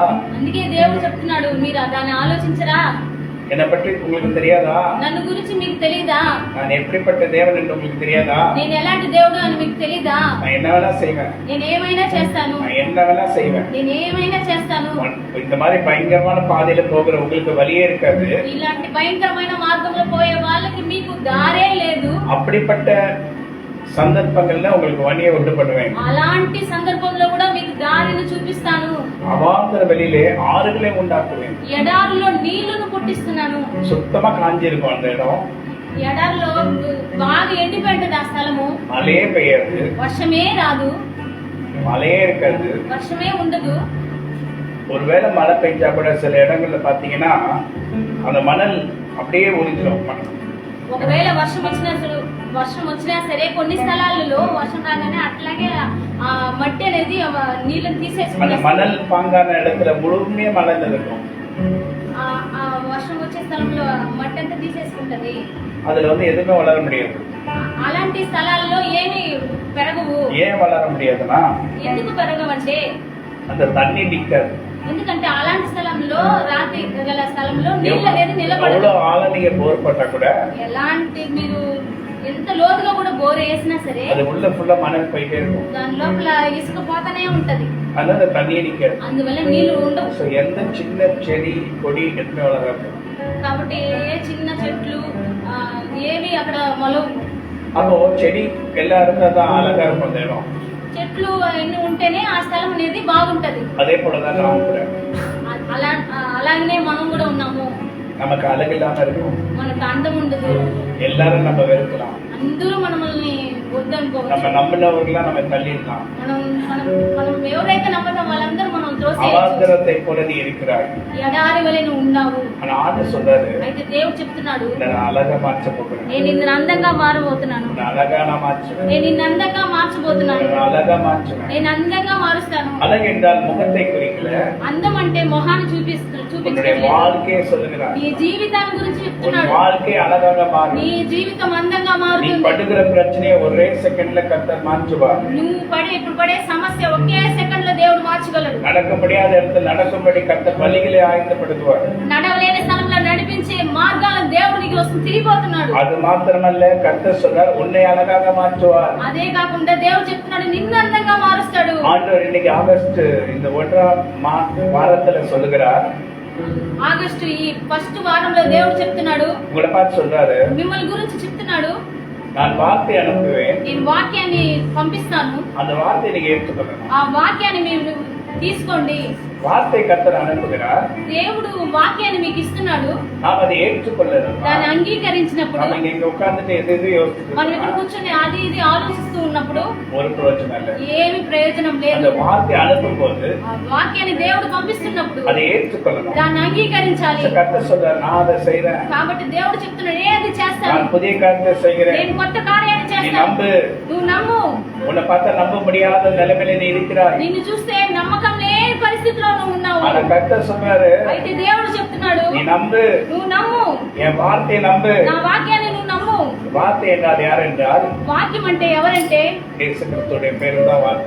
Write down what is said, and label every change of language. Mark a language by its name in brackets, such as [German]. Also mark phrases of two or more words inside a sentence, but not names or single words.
[Telugu] అందుకే దేవుడు చెప్తున్నాడు, మీరు దాన్ని ఆలోచించరా? [Tamil] என்னை பற்றி உங்களுக்கு தெரியாதா? [Telugu] నన్ను గురించి మీకు తెలీదా? [Tamil] நான் எப்படிப்பட்ட தேவன் என்று உங்களுக்கு தெரியாதா? [Telugu] నేను ఎలాంటి దేవుడు అని మీకు తెలీదా? [Tamil] நான் என்ன வேணா செய்வேன். [Telugu] నేను ఏమైనా చేస్తాను. [Tamil] நான் என்ன வேணா செய்வேன். [Telugu] నేను ఏమైనా చేస్తాను. [Tamil] இந்த மாதிரி பயங்கரமான பாதையில போகிற உங்களுக்கு வழியே இருக்காது. [Telugu] ఇలాంటి భయంకరమైన మార్గంలో పోయే వాళ్ళకి మీకు దారే లేదు. [Tamil] அப்படிப்பட்ட சந்தர்ப்பங்கள்ல உங்களுக்கு வழியை உண்டு பண்ணுவேன். [Telugu] అలాంటి సందర్భంలో కూడా మీకు దారిని చూపిస్తాను. [Tamil] அவாந்தர வெளியிலே ஆறுகளை உண்டாக்குவேன். [Telugu] ఎడారిలో నీళ్లను పుట్టిస్తున్నాను. [Tamil] சுத்தமா காஞ்சிருக்கும் அந்த இடம். [Telugu] ఎడారిలో బాగా ఎండిపోయింటది ఆ స్థలము. [Tamil] மழையே பெய்யாது, [Telugu] వర్షమే రాదు, [Tamil] மழையே இருக்காது, [Telugu] వర్షమే ఉండదు. [Tamil] ஒருவேளை மழை பெஞ்சா கூட சில இடங்கள்ல பாத்தீங்கன்னா அந்த மணல் அப்படியே உறிஞ்சிடும். [Telugu] ఒకవేళ వర్షం వచ్చినా సరే కొన్ని స్థలాలలో వర్షం రాగానే అట్లాగే ఆ మట్టి అనేది నీళ్ళని [Tamil] அந்த [Telugu] తీసేసుకుంటుంది. [Tamil] மணல் பாங்கான இடத்துல முழுமையா மணல் இருக்கும். [Telugu] ఆ వర్షం వచ్చే స్థలంలో మట్టి అంతా తీసేసుకుంటది. [Tamil] அதுல எதுவுமே வளர முடியாது. [Telugu] అలాంటి స్థలాల్లో ఏమి పెరగవు. [Tamil] ஏன் வளர முடியாதுன்னா [Telugu] ఎందుకు పెరగవంటే [Tamil] அந்த தண்ணி நிக்காது. [Telugu] ఎందుకంటే అలాంటి స్థలంలో రాతి గల స్థలంలో నీళ్ళు అనేది నిలబడదు. [Tamil] எவ்வளவு ஆழம் நீங்க போர் போட்டா கூட [Telugu] ఎలాంటి మీరు ఎంత లోతుగా కూడా బోర్ వేసినా సరే [Tamil] அது உள்ள ஃபுல்லா மணல் போயிட்டே இருக்கும். [Telugu] దాని లోపల ఇసుక పోతానే ఉంటది. [Tamil] அதனால அந்த தண்ணியே நிக்காது. [Telugu] అందువల్ల నీళ్లు ఉండవు. [Tamil] సో எந்த சின்ன செடி கொடி எதுவுமே வளராது. [Telugu] కాబట్టి ఏ చిన్న చెట్లు ఏవి అక్కడ మొలవు. [Tamil] அப்போ செடி எல்லாம் இருந்தா தான் அழகா இருக்கும் அந்த இடம். [Telugu] చెట్లు అన్ని ఉంటేనే ఆ స్థలం అనేది బాగుంటది. [Tamil] அதே போலதான் நாம் கூட. [Telugu] అలాగనే మనం కూడా ఉన్నాము. [Tamil] நமக்கு அழகு இல்லாம இருக்கும். [Telugu] మనకు అందం ఉండదు. [Tamil] எல்லாரும் நம்ம வெறுக்கலாம். [Telugu] అందరూ మనల్ని వద్దనుకోవచ్చు. [Tamil] நம்ம நம்பினவர்களா நம்ம தள்ளிடலாம். [Telugu] మనం ఎవరైతే నమ్మటం వాళ్ళందరూ మనం త్రోసేయచ్చు. [Tamil] அவாந்தரத்தை போல நீ இருக்கிறாய். [Telugu] ఎడారి వలె నువ్వు ఉన్నావు. [Tamil] ஆனா ஆண்டவர் சொல்றாரு, [Telugu] అయితే దేవుడు చెప్తున్నాడు, [Tamil] நான் அழகா மாற்ற போகிறேன். [Telugu] నేను నిన్ను అందంగా మారబోతున్నాను. [Tamil] நான் అழகா நான் மாற்றுவேன். [Telugu] నేను నిన్ను అందంగా మార్చబోతున్నాను. [Tamil] நான் అழகா மாற்றுவேன். [Telugu] నేను అందంగా మారుస్తాను. [Tamil] அழகு என்றால் முகத்தை குறிக்கல. [Telugu] అందం అంటే మొహాన్ని [Tamil] உன்னுடைய வாழ்க்கையை சொல்லுகிறார். [Telugu] నీ జీవితాన్ని గురించి [Tamil] உன் [Telugu] చెప్తున్నాడు. [Tamil] வாழ்க்கை அழகாக மாறும். [Telugu] నీ జీవితం అందంగా [Tamil] நீ [Telugu] మారుతుంది. [Tamil] படுகிற பிரச்சனையை ஒரே செகண்ட்ல கர்த்தர் மாற்றுவார். [Telugu] నువ్వు ఇప్పుడు పడే సమస్య ఒకే సెకండ్ లో దేవుడు మార్చగలడు. [Tamil] நடக்க முடியாத இடத்துல நடக்கும்படி கர்த்தர் வழிகளை ஆயத்தப்படுத்துவார். [Telugu] నడవలేని స్థలంలో నడిపించే మార్గాలను దేవుడు నీకు తిరిగిపోతున్నాడు. [Tamil] அது மாத்திரமல்ல, கர்த்தர் சொல்றார் உன்னை அழகாக மாற்றுவார். [Telugu] అదే కాకుండా దేవుడు చెప్తున్నాడు నిన్ను అందంగా మారుస్తాడు. [Tamil] ஆண்டவர் இன்னைக்கு ஆகஸ்ட் இந்த 1ஆம் வாரத்துல சொல்லுகிறார், [Telugu] ఆగస్టు ఈ ఫస్ట్ వారంలో దేవుడు చెప్తున్నాడు, [Tamil] உங்களை பார்த்து சொல்றாரு, [Telugu] మిమ్మల్ని గురించి చెప్తున్నాడు, [Tamil] நான் வார்த்தை அனுப்புவேன், [Telugu] నేను వాక్యాన్ని పంపిస్తాను, [Tamil] அந்த வார்த்தையை நீங்க ஏற்றுக்கொள்ளணும். [Telugu] ఆ వాక్యాన్ని మీరు తీసుకోండి. [Tamil] வார்த்தை கர்த்தர் அனுப்புகிறார், [Telugu] దేవుడు వాక్యాన్ని మీకు ఇస్తున్నాడు. [Tamil] நாம் அதை ஏற்றுக்கொள்ளணும். [Telugu] దాన్ని అంగీకరించినప్పుడు [Tamil] நம்ம இங்க உட்கார்ந்துட்டு எது எது [Telugu] మనం ఇక్కడ [Tamil] யோசிச்சு [Telugu] కూర్చొని అది ఇది ఆలోచిస్తూ ఉన్నప్పుడు [Tamil] ஒரு பிரயோஜனம் இல்ல. [Telugu] ఏమి ప్రయోజనం [Tamil] அந்த [Telugu] లేదు. [Tamil] வார்த்தை அனுப்பும் போது [Telugu] ఆ వాక్యాన్ని దేవుడు పంపిస్తున్నప్పుడు [Tamil] அதை ஏற்றுக்கொள்ளணும். [Telugu] దాన్ని అంగీకరించాలి. [Tamil] கர்த்தர் சொல்றார், நான் அதை செய்றேன், [Telugu] కాబట్టి దేవుడు చెప్తున్నాడు ఏది చేస్తాను, [Tamil] நான் புதிய காரியத்தை செய்கிறேன், [Telugu] నేను కొత్త కార్యాన్ని [Tamil] நீ [Telugu] చేస్తాను, [Tamil] நம்பு. [Telugu] నువ్వు నమ్ము. [Tamil] உன்னை பார்த்தா நம்ப முடியாத நிலைமையில நீ இருக்கிறாய். [Telugu] నిన్ను చూస్తే నమ్మకం లేని పరిస్థితిలో నువ్వు ఉన్నావు. [Tamil] ஆனா கர்த்தர் சொல்றாரு, [Telugu] అయితే దేవుడు చెప్తున్నాడు [Tamil] நீ நம்பு, [Telugu] నువ్వు నమ్ము, [Tamil] என் வார்த்தையை நம்பு. [Telugu] నా వాక్యాన్ని నువ్వు నమ్ము. [Tamil] வார்த்தை என்றால் யார் என்றால் [Telugu] వాక్యం అంటే ఎవరంటే [Tamil] இயேசு கிறிஸ்துடைய பேரு தான் வார்த்தை.